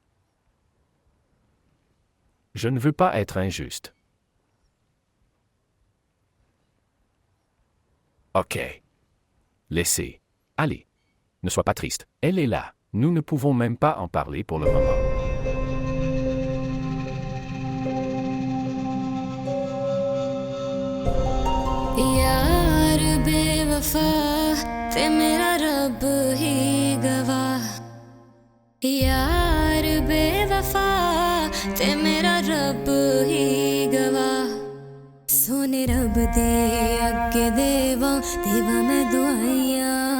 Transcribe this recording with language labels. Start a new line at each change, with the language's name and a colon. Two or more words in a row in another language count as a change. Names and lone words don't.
French: Je ne veux pas être injuste. Ok. Laissez. Allez. Ne sois pas triste. Elle est là. Nous ne pouvons même pas en parler pour le moment.
Punjabi: ਯਾਰ ਬੇਵਫ਼ਾ ਤੇ ਮੇਰਾ ਰੱਬ ਹੀ ਗਵਾਹ ਯਾਰ ਬੇਵਫ਼ਾ ਤੇ ਮੇਰਾ ਰੱਬ ਹੀ ਗਵਾਹ ਸੋਹਣੇ ਰੱਬ ਦੇ ਅੱਗੇ ਦੇਵਾਂ ਦੇਵਾਂ ਮੈਂ ਦੁਹਾਈਆਂ